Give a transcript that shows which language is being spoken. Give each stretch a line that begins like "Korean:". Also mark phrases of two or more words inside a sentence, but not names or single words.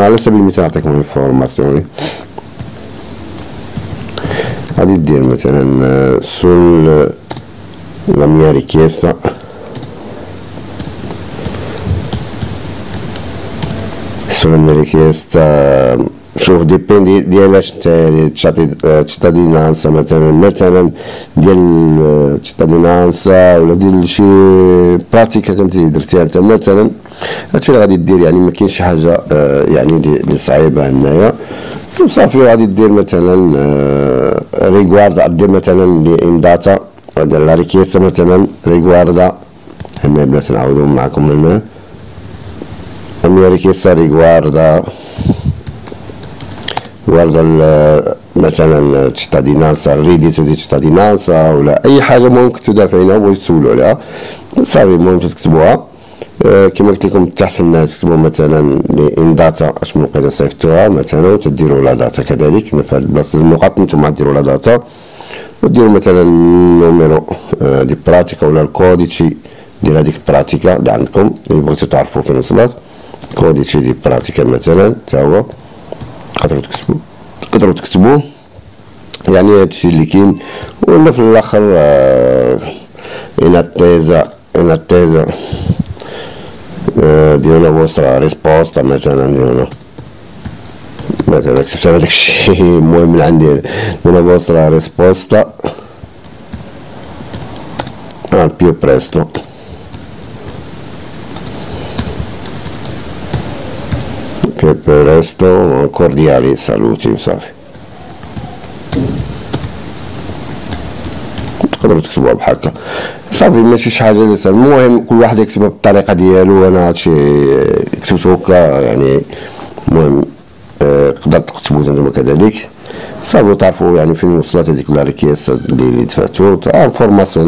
Arabic: على سبيل المثال نعطيكم انفورماسيوني غادي دير مثلا
Italian: sulla mia richiesta
Arabic: شوف ديبيندي ديالاش تشيتادينانسا مثلا ديال تشيتادينانسا ولا ديال شي براتيكا كنتي درتيها انت مثلا، هادشي اللي غادي دير. يعني مكاينش شي حاجه يعني اللي صعيبه هنايا، وصافي. غادي دير مثلا ريغواردا، دير مثلا لي
Italian: in data
Arabic: ديال
Italian: la richiesta
Arabic: مثلا ريغواردا. هنا بلاتي نعاودو معكم هنا
Italian: la richiesta riguarda
Arabic: مثلا cittadinanza، الريديتو ديال cittadinanza ولا اي حاجه المهم كنتو دافعينها بغيتو تسولوا عليها، صافي المهم تكتبوها كما قلت لكم تحت الناس تكتبوا مثلا
Italian: in data
Arabic: اش من وقيته صيفطوها مثلا وتديروا
Italian: la data
Arabic: كذلك في هاد البلاصه النقاط نتوما ديروا
Italian: la data
Arabic: وديروا مثلا
Italian: numero di pratica
Arabic: ولا الكوديتشي ديال هذيك البراتيكا اللي عندكم اللي بغيتو تعرفوا فين وصلت،
Italian: codice di pratica
Arabic: مثلا تا هو تقدروا تكتبوه. يعني هادشي اللي كاين. ولا في الاخر
Italian: una tesa di una vostra risposta
Arabic: مثلا كتبت هذاك الشيء المهم اللي عندي
Italian: di una vostra risposta al più presto. cordiali saluti
Arabic: وصافي. تقدروا تكتبوها بحال هكا صافي، ماشي شي حاجه اللي صعيبه. المهم كل واحد يكتبها بالطريقه ديالو، انا هادشي كتبتو هكا يعني. المهم تقدر تكتبوا نتوما كذلك صافي، تعرفوا يعني فين وصلت هذيك
Italian: la richiesta
Arabic: اللي دفعتو، فورماسيون